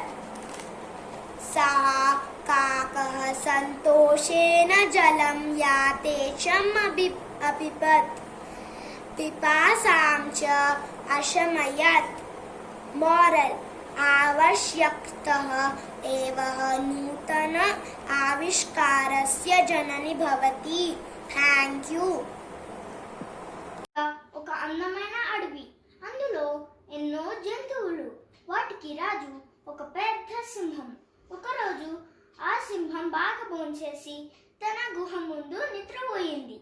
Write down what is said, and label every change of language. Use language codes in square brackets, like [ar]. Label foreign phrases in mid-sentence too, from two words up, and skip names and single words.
[sa] सः काकः सन्तोषेण जलं यथेच्छम् अपिबत्। पिपासां च अशमयत्। मोरल्: आवश्यकता एव नूतन आविष्कारस्य जननी भवति। [en] Thank you. [te] ఒక అందమైన అడవి, అందులో ఎన్నో జంతువులు. వాటికి రాజు ఒక పెద్ద సింహం. ఒకరోజు ఆ సింహం బాగా భోంచేసి తన గుహ ముందు నిద్రపోయింది.